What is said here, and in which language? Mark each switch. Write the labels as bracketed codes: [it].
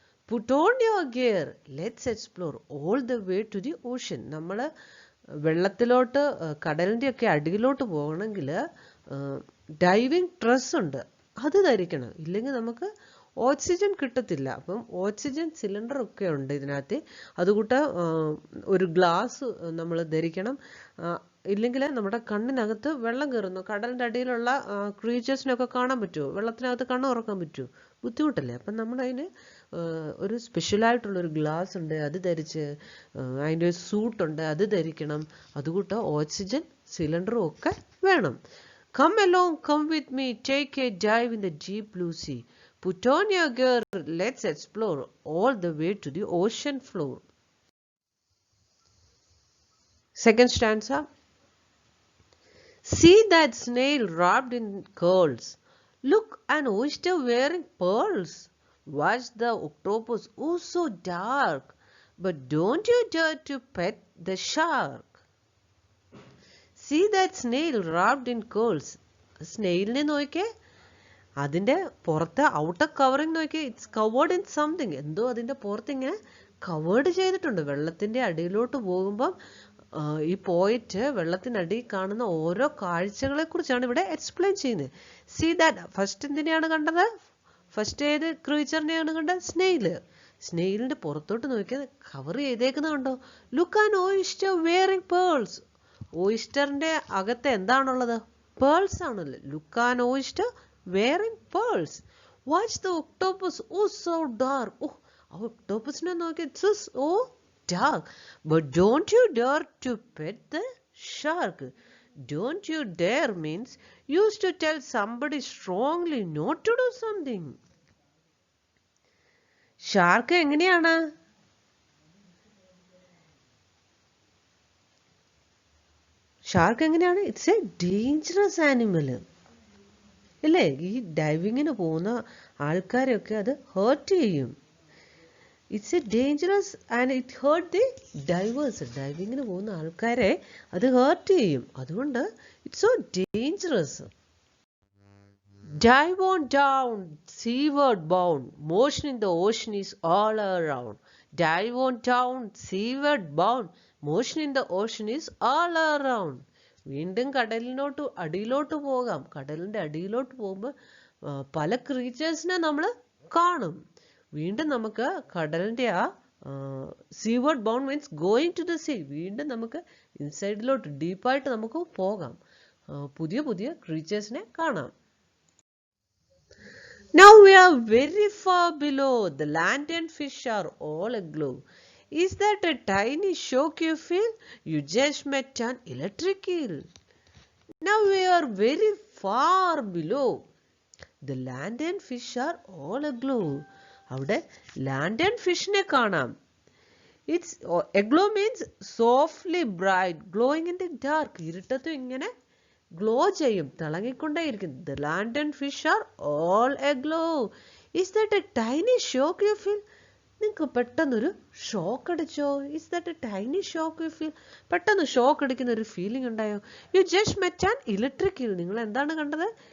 [en] Put on your gear, let's explore all the way to the ocean. [ml] നമ്മൾ വെള്ളത്തിലോട്ട് കടലിൻ്റെ ഒക്കെ അടിയിലോട്ട് പോകണമെങ്കിൽ ഡൈവിംഗ് ഡ്രസ് ഉണ്ട്, അത് ധരിക്കണം. ഇല്ലെങ്കിൽ നമുക്ക് ഓക്സിജൻ കിട്ടത്തില്ല. അപ്പം ഓക്സിജൻ സിലിണ്ടർ ഒക്കെ ഉണ്ട് ഇതിനകത്ത്. അതുകൂട്ട് ഒരു ഗ്ലാസ് നമ്മൾ ധരിക്കണം. ഇല്ലെങ്കിൽ നമ്മുടെ കണ്ണിനകത്ത് വെള്ളം കയറുന്നു. കടലിൻ്റെ അടിയിലുള്ള ക്രീച്ചേഴ്സിനൊക്കെ കാണാൻ പറ്റുമോ? വെള്ളത്തിനകത്ത് കണ്ണ് തുറക്കാൻ പറ്റുമോ? ബുദ്ധിമുട്ടല്ലേ. അപ്പം നമ്മളതിന് ഒരു സ്പെഷ്യലായിട്ടുള്ളൊരു ഗ്ലാസ് ഉണ്ട്, അത് ധരിച്ച് അതിൻ്റെ ഒരു സൂട്ടുണ്ട്, അത് ധരിക്കണം. അതുകൂട്ട് ഓക്സിജൻ സിലിണ്ടറും ഒക്കെ വേണം. [en] Come along, come with me, take a dive in the deep blue sea. Put on your gear, let's explore all the way to the ocean floor. Second stanza. See that snail wrapped in curls. Look, an oyster wearing pearls. Watch the octopus, oh so dark. But don't you dare to pet the shark. See that snail wrapped in curls. [ml] സ്നെയിലിനെ നോക്കിയേ, അതിൻ്റെ പുറത്ത് outer covering നോക്കിയേ. [en] It's covered in something. [ml] എന്തോ അതിൻ്റെ പുറത്ത് ഇങ്ങനെ covered ചെയ്തിട്ടുണ്ട്. വെള്ളത്തിൻ്റെ അടിയിലോട്ട് പോകുമ്പം ഈ പോയിട്ട് വെള്ളത്തിനടിയിൽ കാണുന്ന ഓരോ കാഴ്ചകളെ കുറിച്ചാണ് ഇവിടെ എക്സ്പ്ലെയിൻ ചെയ്യുന്നത്. [en] See that. [ml] ഫസ്റ്റ് എന്തിനെയാണ് കണ്ടത്? ഫസ്റ്റ് ഏത് ക്രീച്ചറിനെയാണ് കണ്ടത്? സ്നെയില്. സ്നെയിലിൻ്റെ പുറത്തോട്ട് നോക്കിയാൽ കവർ ചെയ്തേക്കുന്നത് കണ്ടോ? [en] Look an oyster wearing pearls. [ml] ഓയിസ്റ്ററിൻ്റെ അകത്ത് എന്താണുള്ളത്? പേൾസ് ആണല്ലോ. [en] Look an oyster wearing pearls. Watch the octopus, oh so dark. [ml] ഓ, ആ ഒക്ടോപ്പസിനെ നോക്കി, [en] It's oh dark. But don't you dare to pet the shark. Don't you dare means used to tell somebody strongly not to do something. [ml] Shark എങ്ങനെയാണ്? Shark എങ്ങനെയാണ്? [en] it's a dangerous animal [ml] അല്ലേ? ഈ ഡൈവിങ്ങിന് പോകുന്ന ആൾക്കാരെയൊക്കെ അത് heart ചെയ്യും. [en] It's a dangerous and it hurt the divers. [ml] ഡൈവിങ്ങിന് പോകുന്ന ആൾക്കാരെ അത് ഹേർട്ട് ചെയ്യും. അതുകൊണ്ട് [en] It's so dangerous. Dive on down, seaward bound, motion in the ocean is all around. Dive on down, seaward bound, motion in the ocean is all around. [ml] വീണ്ടും അടിയിലോട്ട് പോകാം. കടലിൻ്റെ അടിയിലോട്ട് പോകുമ്പോൾ പല ക്രീച്ചേഴ്സിനെ നമ്മൾ കാണും. വീണ്ടും നമുക്ക് കടലിൻ്റെ ആ [en] Seaward bound means going to the sea. [ml] വീണ്ടും നമുക്ക് ഇൻസൈഡിലോട്ട് ഡീപ്പായിട്ട് നമുക്ക് പോകാം, പുതിയ പുതിയ ക്രീച്ചേഴ്സിനെ കാണാം. [en] Now we are very far below. The land and fish are all aglow. Is that a tiny shock you feel? You just met an electric eel. Now we are very far below. The land and fish are all aglow. [ml] അവിടെ [en] land and fishനെ കാണാം. It's aglow means softly bright, glowing in the dark. [ml] ഇരുട്ടത്തും ഇങ്ങനെ glow ചെയ്യും, തിളങ്ങിക്കൊണ്ടേയിരിക്കും. [en] The land and fish are all aglow. Is that a tiny shock you feel? [ml] നിങ്ങൾക്ക് പെട്ടെന്നൊരു shock അടിച്ചോ? [en] Is that a tiny shock you feel? [ml] പെട്ടെന്ന് shock അടിക്കുന്ന ഒരു feeling ഉണ്ടായോ? [en] You just met an electric eel. [ml] നിങ്ങൾ എന്താണ് കണ്ടത്?